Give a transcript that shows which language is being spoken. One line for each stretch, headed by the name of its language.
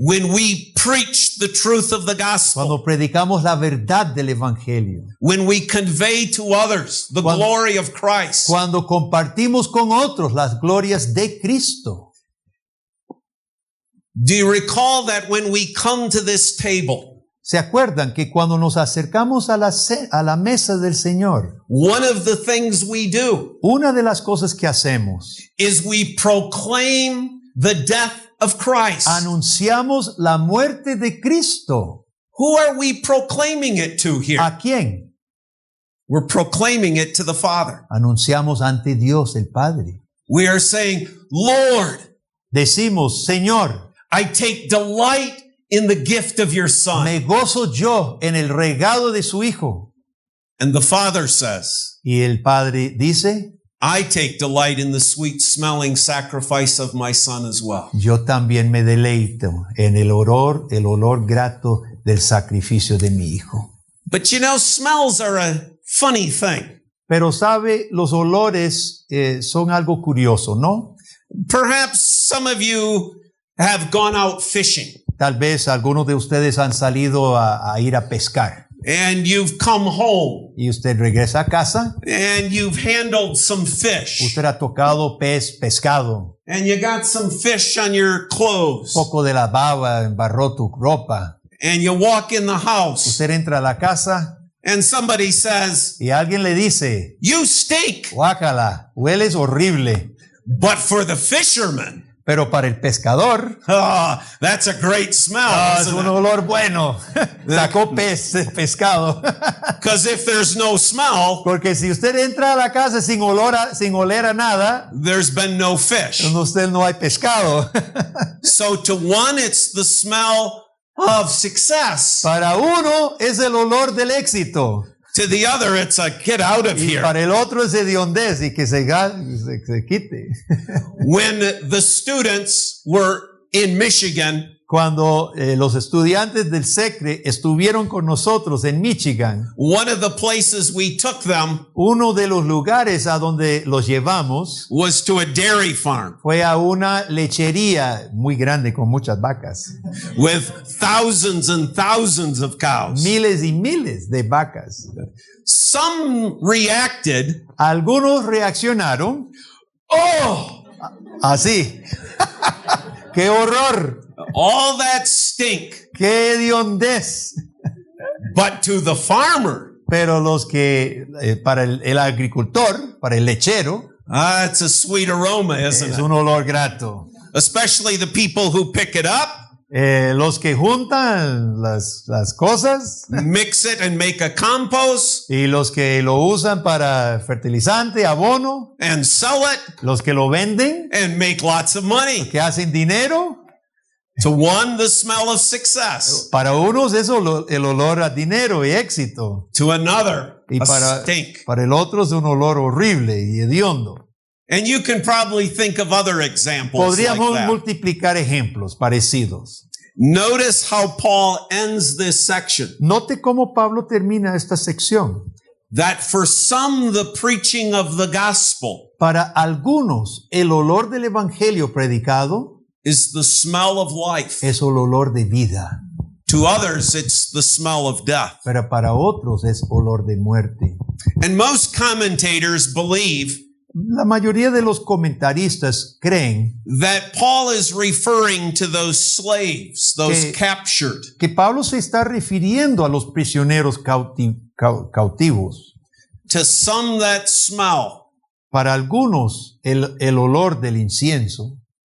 English: when we preach the truth of the gospel,
Spanish: cuando predicamos la verdad del Evangelio,
English: when we convey to others the
Spanish: Cuando-
English: glory of Christ.
Spanish: cuando compartimos con otros las glorias de Cristo.
English: Do you recall that when we come to this table,
Spanish: ¿Se acuerdan que cuando nos acercamos a la mesa del Señor,
English: one of the things we do
Spanish: una de las cosas que hacemos,
English: is we proclaim the death of Christ?
Spanish: anunciamos la muerte de Cristo?
English: Who are we proclaiming it to here?
Spanish: ¿A quién?
English: We're proclaiming it to the Father.
Spanish: Anunciamos ante Dios el Padre.
English: We are saying, Lord,
Spanish: Decimos, Señor,
English: I take delight in the gift of your Son.
Spanish: me gozo yo en el regalo de su Hijo.
English: And the Father says,
Spanish: Y el Padre dice,
English: I take delight in the sweet smelling sacrifice of my Son as well.
Spanish: yo también me deleito en el olor grato del sacrificio de mi Hijo.
English: But you know, smells are a funny thing.
Spanish: Pero sabe, los olores son algo curioso, ¿no?
English: Perhaps some of you have gone out fishing
Spanish: Tal vez algunos de ustedes han salido a ir a pescar
English: and you've come home
Spanish: y usted regresa a casa,
English: and you've handled some fish
Spanish: usted ha tocado pescado,
English: and you got some fish on your clothes
Spanish: poco de la baba embarró tu ropa,
English: and you walk in the house
Spanish: usted entra a la casa
English: and somebody says,
Spanish: y alguien le dice,
English: you stink.
Spanish: guácala, hueles horrible,
English: But for the fisherman,
Spanish: pero para el pescador,
English: that's a great smell.
Spanish: es un olor bueno, sacó pescado.
English: Because if there's no smell,
Spanish: Porque si usted entra a la casa sin oler a nada,
English: there's been no fish.
Spanish: usted no hay pescado.
English: So to one, it's the smell of success.
Spanish: Para uno es el olor del éxito
English: To the other, it's a get out of
Spanish: y
English: here.
Spanish: para el otro es hediondez y que se quite.
English: When the students were in Michigan,
Spanish: Cuando los estudiantes del SECRE estuvieron con nosotros en Michigan,
English: one of the places we took them
Spanish: uno de los lugares a donde los llevamos
English: was to a dairy farm
Spanish: fue a una lechería muy grande con muchas vacas,
English: with thousands and thousands of cows.
Spanish: miles y miles de vacas.
English: Some reacted,
Spanish: Algunos reaccionaron oh, así. ¡Qué horror!
English: all that stink.
Spanish: ¡Qué hediondez!
English: But to the farmer,
Spanish: Pero los que, para el agricultor, para el lechero,
English: it's a sweet aroma, isn't
Spanish: es
English: it?
Spanish: un olor grato.
English: Especially the people who pick it up
Spanish: Los que juntan las cosas
English: mix it and make a compost,
Spanish: y los que lo usan para fertilizante, abono,
English: and sell it
Spanish: los que lo venden,
English: and make lots of money.
Spanish: que hacen dinero.
English: To one, the smell of success.
Spanish: Para unos es el olor a dinero y éxito.
English: To another,
Spanish: Y
English: a
Spanish: para
English: stink.
Spanish: el otro es un olor horrible y hediondo.
English: And you can probably think of other examples
Spanish: Podríamos
English: like that.
Spanish: multiplicar ejemplos parecidos.
English: Notice how Paul ends this section.
Spanish: Note cómo Pablo termina esta sección.
English: That for some, the preaching of the gospel
Spanish: Para algunos, el olor del evangelio predicado
English: is the smell of life.
Spanish: es el olor de vida,
English: To others, it's the smell of death.
Spanish: pero para otros es olor de muerte.
English: And most commentators believe
Spanish: La mayoría de los comentaristas creen
English: that Paul is referring to those slaves, those
Spanish: Que-
English: captured,
Spanish: que Pablo se está refiriendo a los prisioneros cautivos.
English: to some that smell
Spanish: Para algunos, el olor del incienso